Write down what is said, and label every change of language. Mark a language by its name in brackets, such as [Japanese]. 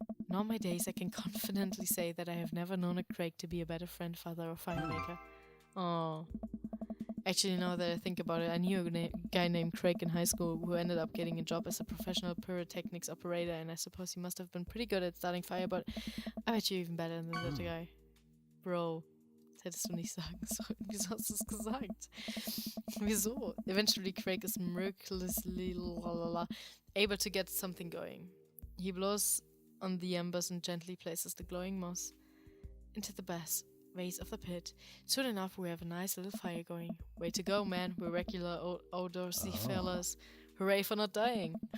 [English] In all my days, I can confidently say that I have never known a Craig to be a better friend, father, or firemaker. Oh. Actually, now that I think about it, I knew a guy named Craig in high school who ended up getting a job as a professional pyrotechnics operator, and I suppose he must have been pretty good at starting fire, but I bet you're even better than that guy. [German] Bro, das hättest du nicht sagen sollen. Wieso hast du es gesagt? Wieso? [English] Eventually, Craig is miraculously able to get something going. He blows on the embers and gently places the glowing moss into the base of the pit. Soon enough, we have a nice little fire going. Way to go, man. We're regular outdoorsy fellas. Hooray for not dying.